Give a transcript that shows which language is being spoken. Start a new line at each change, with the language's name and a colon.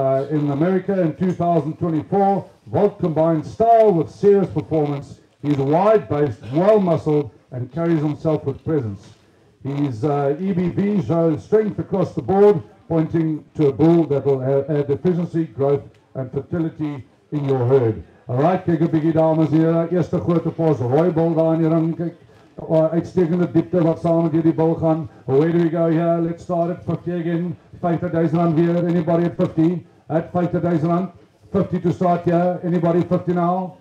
English: In America in 2024, Volt combines style with serious performance. He's wide-based, well-muscled, and carries himself with presence. His EBV shows strength across the board, pointing to a bull that will add efficiency, growth and fertility in your herd.
Afrikaans: Alright, kyk 'n bietjie dames en here, eerste Grootepost, rooi bull daar in die ring, kyk, uitstekende diepte wat saam met hierdie bull gaan.
English: Where do we go here? Let's start at 50 again, 50,000 rand weer, anybody at 50? At 50,000 rand, 50 to start here, anybody 50 now?